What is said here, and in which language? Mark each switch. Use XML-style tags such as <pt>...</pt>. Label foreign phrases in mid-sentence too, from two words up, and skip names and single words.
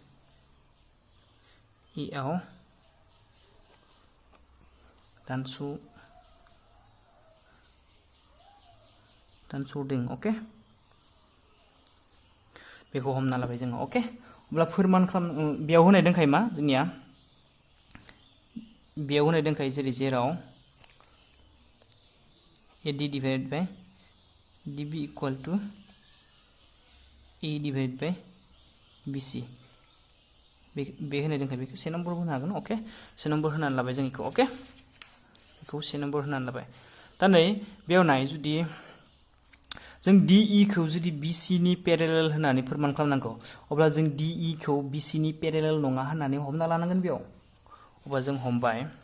<brx>E आव दानस'दों ओके बेखौ हमना लाबाय जोङो ओके अब्ला फोरमान खालाम बेयाव होनाय दंखायो मा जोंनिया बेयाव होनाय दंखायो जेराव</brx> <en>AD divided by DB equal to AE divided by BC</en> <brx>बे होनाय दंखायो बेखौ 1 नम्बर होनो हागोन ओके 1 नम्बर होनानै लाबाय जों बेखौ ओके बेखौ 1 नम्बर होनानै लाबाय दा नै बेयाव नाय जुदि जों DE खौ जुदि BC नि पेरेलेल होननानै फोरमान खालामनांगौ अब्ला जों DE खौ BC नि पेरेलेल नङा होननानै हमना लानांगोन बेयाव अब्ला जों हमबाय</brx>